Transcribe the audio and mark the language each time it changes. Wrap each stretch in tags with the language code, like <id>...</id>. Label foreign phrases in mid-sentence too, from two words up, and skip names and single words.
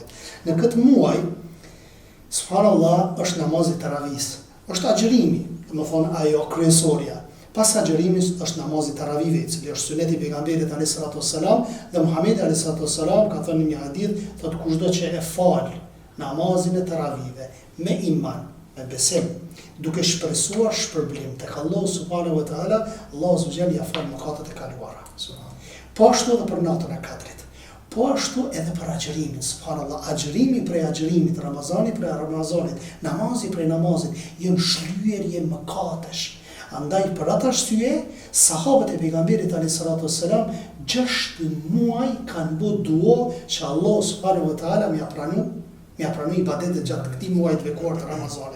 <sq>Në këtë muaj subhanallah është namazi taravis, është agjërimi, do të thonë ajo kryesorja. Pas agjërimit është namazi taravive, i cili është suneti i pejgamberit</sq> <ar>عليه الصلاة والسلام,</ar> <sq>dhe Muhamedi</sq> <ar>عليه الصلاة والسلام</ar> <sq>ka thënë në një hadith, thotë kushdo që e fal namazin e taravive me iman, me besim, duke shpresuar shpërblim tek Allah</sq> <ar>سبحانه وتعالى,</ar> <sq>Allah subhanahu ia fal mëkatet e kaluara. Po ashtu edhe për natën e Kadrit. Po ashtu edhe për agjërimin, subhanallah, agjërimi prej agjërimit, Ramazani prej Ramazanit, namazi prej namazit, janë shlyerje mëkatesh. Andaj për atë arsye, sahabët e pejgamberit</sq> <ar>عليه الصلاة والسلام</ar> <sq>6 muaj kanë bërë dua që Allah</sq> <ar>سبحانه وتعالى</ar> <sq>më ia pranu ibadetet gjatë këtij muaji të bekuar të Ramazanit.</sq>